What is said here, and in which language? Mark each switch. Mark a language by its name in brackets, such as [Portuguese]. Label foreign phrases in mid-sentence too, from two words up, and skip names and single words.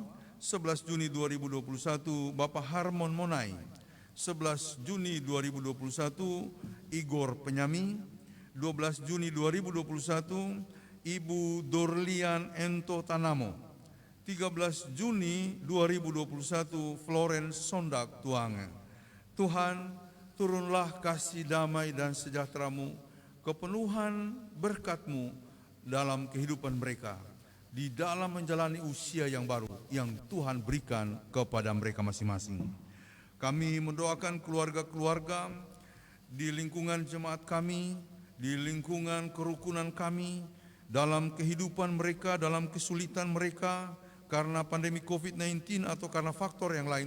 [Indonesian] 11 Juni 2021, Bapak Harmon Monai. 11 Juni 2021, Igor Penyami. 12 Juni 2021, Ibu Dorlian Ento Tanamo. 13 Juni 2021, Florence Sondak Tuange. Tuhan, turunlah kasih damai dan sejahtera-Mu, kepenuhan berkat-Mu dalam kehidupan mereka, di dalam menjalani usia yang baru yang Tuhan berikan kepada mereka masing-masing. Kami mendoakan keluarga-keluarga di lingkungan jemaat kami, di lingkungan kerukunan kami, dalam kehidupan mereka, dalam kesulitan mereka, karena pandemi COVID-19 atau karena faktor yang lain.